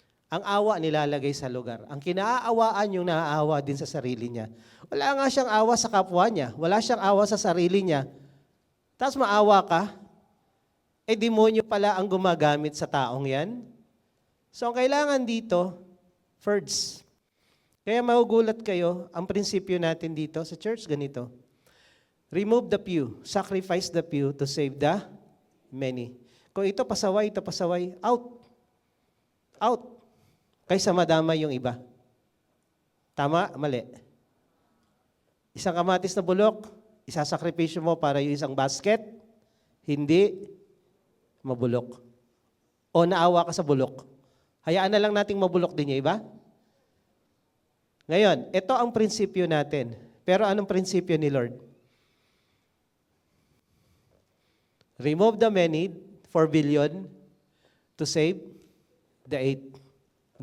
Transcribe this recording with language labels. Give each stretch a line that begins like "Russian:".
Filipino: Ang awa nilalagay sa lugar. Ang kinaaawaan yung naaawa din sa sarili niya. Wala nga siyang awa sa kapwa niya. Wala siyang awa sa sarili niya. Tapos maawa ka, eh demonyo pala ang gumagamit sa taong yan. So ang kailangan dito, first. Kaya magugulat kayo, ang prinsipyo natin dito sa church ganito.
English: Remove the few, sacrifice the few to save the many.
Filipino: Kung ito pasaway, out. Out. Kaysa madamay yung iba. Tama? Mali. Isang kamatis na bulok, isasakripisyo mo para yung isang basket, hindi mabulok. O naawa ka sa bulok. Hayaan na lang nating mabulok din yung iba. Ngayon, ito ang prinsipyo natin. Pero anong prinsipyo ni Lord?
English: Remove the many, 4 billion, to save the 8.